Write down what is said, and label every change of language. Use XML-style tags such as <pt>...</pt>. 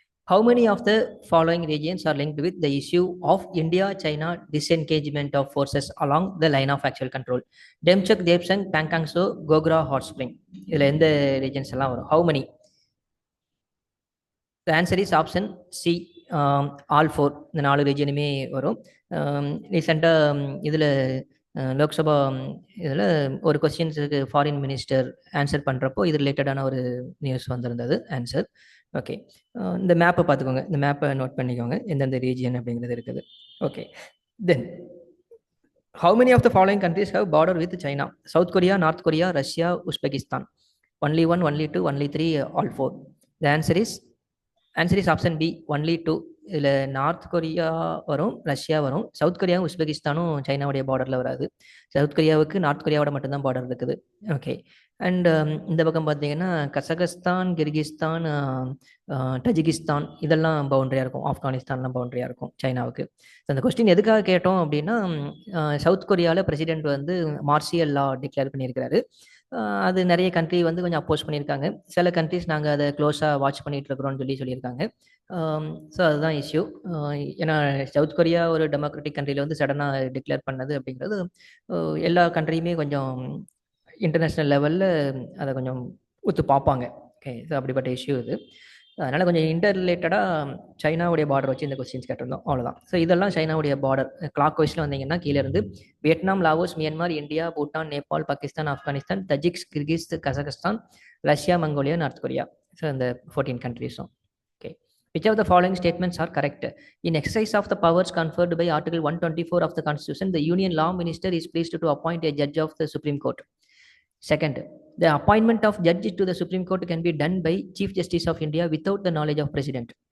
<en>How many of the following regions are linked with the issue of India-China disengagement of forces along the line of actual control? Demchok, Depsang, Pankangso, Gogra, Hot Spring.</en> <ta>இதில் எந்த regions எல்லாம் வரும்?</ta> <en>How many? The answer is option C, all four.</en> <ta>இந்த 4 ரீஜனுமே வரும். ரீசெண்டாக இதில் லோக்சபா இதில் ஒரு கொஸ்டின்ஸுக்கு ஃபாரின் மினிஸ்டர் ஆன்சர் பண்ணுறப்போ இது ரிலேட்டடான ஒரு நியூஸ் வந்திருந்தது ஆன்சர். ஓகே, இந்த மேப்பை பார்த்துக்கோங்க. இந்த மேப்பை நோட் பண்ணிக்கோங்க, எந்தெந்த ரீஜியன் அப்படிங்கிறது இருக்குது.</ta> <en>Okay, then how many of the following countries have border with China? South Korea, North Korea, Russia, Uzbekistan. Only one, only two, only three, all four. The answer is option B, only two.</en> <ta>இதில் north Korea வரும், Russia வரும். South கொரியாவும் உஸ்பெகிஸ்தானும் சைனாவுடைய பார்டரில் வராது. South கொரியாவுக்கு north கொரியாவோட மட்டும்தான் border இருக்குது. Okay, and இந்த பக்கம் பார்த்தீங்கன்னா கசகஸ்தான், கிர்கிஸ்தான், தஜிகிஸ்தான் இதெல்லாம் பவுண்டரியாக இருக்கும். ஆப்கானிஸ்தான்லாம் பவுண்டரியாக இருக்கும் சைனாவுக்கு. அந்த கொஸ்டின் எதுக்காக கேட்டோம் அப்படின்னா, சவுத் கொரியாவில் பிரசிடென்ட் வந்து மார்ஷியல் லா டிக்ளேர் பண்ணியிருக்கிறாரு. அது நிறைய கண்ட்ரி வந்து கொஞ்சம் அப்போஸ் பண்ணியிருக்காங்க. சில கண்ட்ரிஸ் நாங்கள் அதை க்ளோஸாக வாட்ச் பண்ணிட்டு இருக்கிறோம்னு சொல்லியிருக்காங்க. ஸோ அதுதான் இஷ்யூ. ஏன்னா சவுத் கொரியா ஒரு டெமோக்ராட்டிக் கண்ட்ரியில் வந்து சடனாக டிக்ளேர் பண்ணது அப்படிங்கிறது எல்லா கண்ட்ரியுமே கொஞ்சம் இன்டர்நேஷ்னல் லெவலில் அதை கொஞ்சம் ஒத்து பார்ப்பாங்க. ஓகே, ஸோ அப்படிப்பட்ட இஷ்யூ இது. அதனால் கொஞ்சம் இன்டர் ரிலேட்டடாக சைனாவுடைய பார்டர் வச்சு இந்த கொஸ்டின்ஸ் கேட்டிருந்தோம், அவ்வளோதான். ஸோ இதெல்லாம் சைனாவுடைய பார்டர். கிளாக் வைஸில் வந்தீங்கன்னா கீழேருந்து Vietnam, Laos, Myanmar, India, Bhutan, Nepal, Pakistan, Afghanistan, தஜிக்ஸ், Kyrgyz, Kazakhstan, Russia, Mongolia, north Korea. So இந்த 14 countries.</ta> <en>Okay. Which of the following statements are correct? In exercise of the powers conferred by Article 124 of the Constitution, the Union Law Minister is pleased to appoint a judge of the Supreme Court. Second, the appointment of judge to the Supreme Court can be done by Chief Justice of India without the knowledge of President.</en>